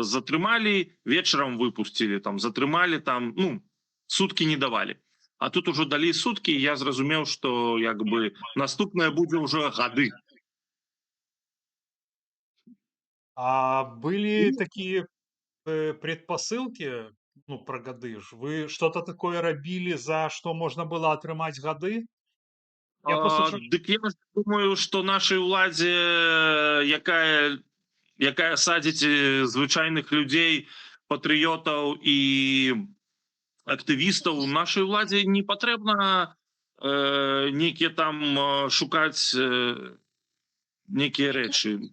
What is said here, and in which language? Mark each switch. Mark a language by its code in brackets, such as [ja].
[be] Затрымалі, вечарам выпусцілі, там затрымалі, там, ну, суткі не давалі. А тут ужо далі суткі, і я зразумеў, што як бы наступнае будзе ўжо гады. [ru] А были такие предпосылки, ну, про гады ж? Вы что-то такое робили, за что можно было [be] атрымаць гады? [ru] Я просто [be] Дык я думаю, што нашай уладзе, якая садзіць звычайных людзей, патрыётаў і актывістаў, нашай уладзе не патрэбна нейкія там шукаць некія рэчы.